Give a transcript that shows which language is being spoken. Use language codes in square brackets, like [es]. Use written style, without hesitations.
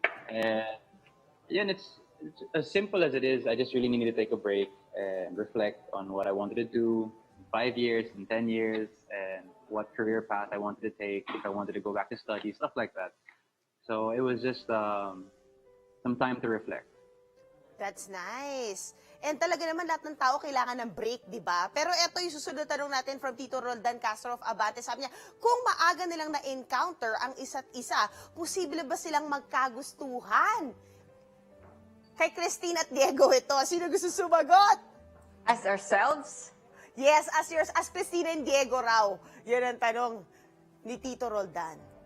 [en] And yeah, and it's as simple as it is. I just really needed to take a break and reflect on what I wanted to do in 5 years, in 10 years, and what career path I wanted to take, if I wanted to go back to study, stuff like that. So it was just some time to reflect. That's nice. [tl] And talaga naman lahat ng tao kailangan ng break, di ba? Pero eto yung susunod na tanong natin from Tito Roldan Castro of Abante. Sabi niya, kung maaga nilang na-encounter ang isa't isa, posible ba silang magkagustuhan? Kay Cristine at Diego ito. Sino gusto sumagot? [en] As ourselves? Yes, as Cristine and Diego raw. [tl] Yan ang tanong ni Tito Roldan.